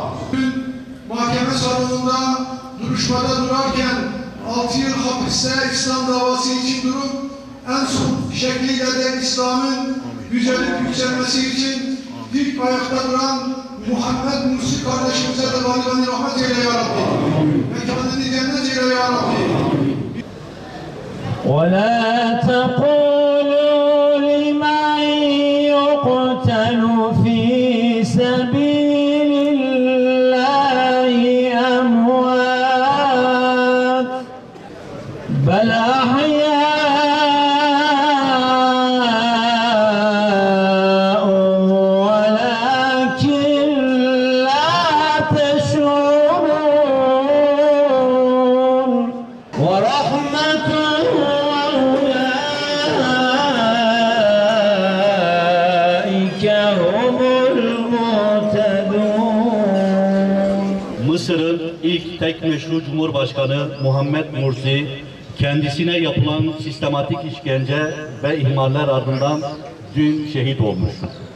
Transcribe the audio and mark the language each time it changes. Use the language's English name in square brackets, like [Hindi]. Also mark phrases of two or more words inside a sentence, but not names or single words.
[Turkish] Dün mahkeme salonunda duruşmada durarken 6 yıl hapiste İslam davası için durup en son şekliyle de İslam'ın yücelip yükselmesi için ilk ayakta duran Muhammed Mursi kardeşimize de bani rahmet eyle ya Rabbi. Mekanını cennet eyle ya Rabbi. [Arabic] وَلَا تَقُولُوا لِمَنْ يُقْتَلُ فِي سَبِيلِ اللَّهِ أَمْوَاتٌ بَلْ أَحْيَاءٌ وَلَكِنْ لَا تَشْعُرُونَ وَرَحْمَةٌ [Turkish] Mısır'ın ilk tek meşru Cumhurbaşkanı Muhammed Mursi, kendisine yapılan sistematik işkence ve ihmaller ardından dün şehit olmuştur.